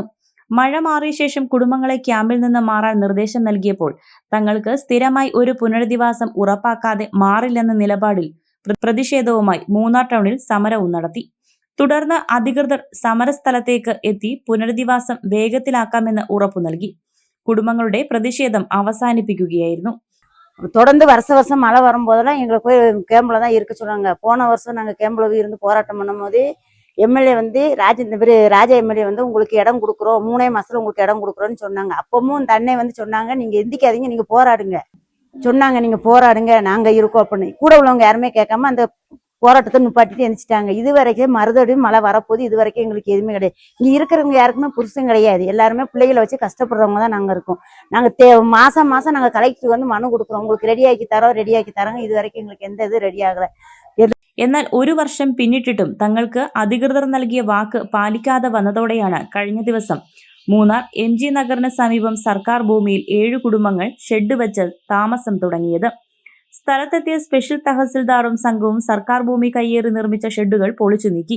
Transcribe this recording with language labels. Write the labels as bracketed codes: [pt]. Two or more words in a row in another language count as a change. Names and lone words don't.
[ml] മഴ മാറിയ ശേഷം കുടുംബങ്ങളെ ക്യാമ്പിൽ നിന്ന് മാറാൻ നിർദ്ദേശം നൽകിയപ്പോൾ തങ്ങൾക്ക് സ്ഥിരമായി ഒരു പുനരധിവാസം ഉറപ്പാക്കാതെ മാറില്ലെന്ന നിലപാടിൽ പ്രതിഷേധവുമായി മൂന്നാർ ടൗണിൽ സമരവും നടത്തി. തുടർന്ന് അധികൃതർ സമരസ്ഥലത്തേക്ക് എത്തി പുനരധിവാസം വേഗത്തിലാക്കാമെന്ന് ഉറപ്പു നൽകി. കുടുംബങ്ങളുടെ പ്രതിഷേധം അവസാനിപ്പിക്കുകയായിരുന്നു. [ta] தொடர்ந்து வருஷம் மழை வரும்போதெல்லாம் எங்களை போய் கேம்பில் தான் இருக்க சொன்னாங்க. போன வருஷம் நாங்கள் கேம்பில் இருந்து போராட்டம் பண்ணும்போது எம்எல்ஏ வந்து ராஜா எம்எல்ஏ வந்து உங்களுக்கு இடம் கொடுக்குறோம், 3 மாசத்துல உங்களுக்கு இடம் கொடுக்குறோன்னு சொன்னாங்க. அப்பவும் இந்த அண்ணன் வந்து சொன்னாங்க, நீங்க எந்திக்காதீங்க, நீங்க போராடுங்க சொன்னாங்க. நீங்க போராடுங்க, நாங்க இருக்கோம் அப்படின்னு. கூட உள்ளவங்க யாருமே கேட்காம அந்த போராட்டத்தை நிப்பாட்டிட்டு எந்திச்சிட்டாங்க. இது வரைக்கும் மறுபடியும் மழை வரப்போது. இது வரைக்கும் எங்களுக்கு எதுவுமே கிடையாது. இங்க இருக்கிறவங்க யாருக்குமே புருஷன் கிடையாது. எல்லாருமே பிள்ளைகளை வச்சு கஷ்டப்படுறவங்க தான் நாங்க இருக்கோம். நாங்க மாசம் நாங்க கலெக்டருக்கு வந்து மனு கொடுக்குறோம், உங்களுக்கு ரெடியாக்கி தரோம். இது வரைக்கும் எங்களுக்கு எந்த இது ரெடி ஆகல. [ml] എന്നാൽ ഒരു വർഷം പിന്നിട്ടിട്ടും തങ്ങൾക്ക് അധികൃതർ നൽകിയ വാക്ക് പാലിക്കാതെ വന്നതോടെയാണ് കഴിഞ്ഞ ദിവസം മൂന്നാർ MG നഗറിന് സമീപം സർക്കാർ ഭൂമിയിൽ 7 കുടുംബങ്ങൾ ഷെഡ് വെച്ച് താമസം തുടങ്ങിയത്. സ്ഥലത്തെത്തിയ സ്പെഷ്യൽ തഹസിൽദാറും സംഘവും സർക്കാർ ഭൂമി കയ്യേറി നിർമ്മിച്ച ഷെഡുകൾ പൊളിച്ചു നീക്കി.